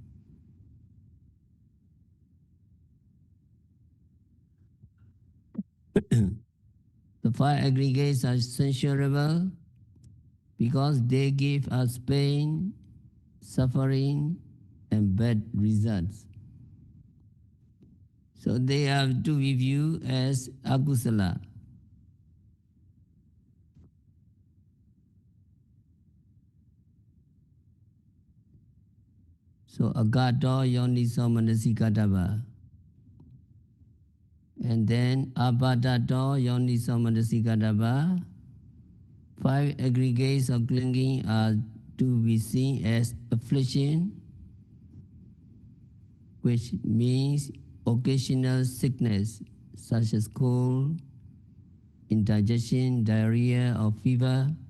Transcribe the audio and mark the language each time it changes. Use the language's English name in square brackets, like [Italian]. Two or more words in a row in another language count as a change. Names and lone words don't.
[English] The five aggregates are censurable because they give us pain, suffering, and bad results. So they have to be viewed as akusala. [Pali] So agato yoniso manasikataba. [English] And then [Pali] abadato yoniso manasikataba. [English] Five aggregates of clinging are to be seen as affliction, which means occasional sickness such as cold, indigestion, diarrhea, or fever.